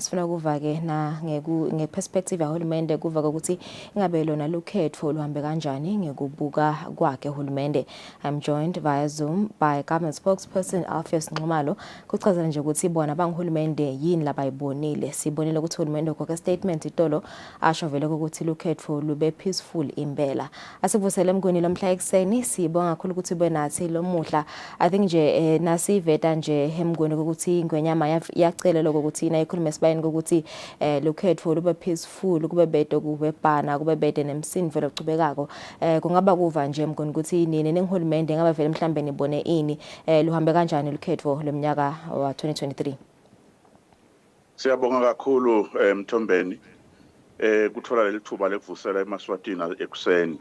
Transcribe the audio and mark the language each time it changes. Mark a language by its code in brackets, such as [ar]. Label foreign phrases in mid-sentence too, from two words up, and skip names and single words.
[ss] Sifuna kuva ke na ngeperspective yahulumende kuva ukuthi ingabe lona lokhetho luhambe kanjani ngekubuka kwakhe hulumende. [en] I'm joined via Zoom by government spokesperson Alpheus Nxumalo [ss] kuchazela nje ukuthi bona bangihulumende yini labayibonile. Sibonile ukuthi hulumende ukho statement itolo asho vele ukuthi lokhetho lube peaceful impela. Asivusele mngweni lomhla ekseni sibonga kakhulu ukuthi benathi lo muhla. [en] I think [ss] nje nasiveta nje emngweni ukuthi ingwenyama yacela lokho ukuthi ina ikhulume sibayini ukuthi lokhetho lube peaceful kube bede kube bhana kube bede nemsindvo lochubekako. Kungaba kuva nje emngweni ukuthi nini nengihulumende ngaba vele mhlambe nibone ini luhambe kanjani lokhetho leminyaka wa 2023. Siyabonga kakhulu Mthombeni kuthola lelithuba lekuvusela eMaswatini ekuseni.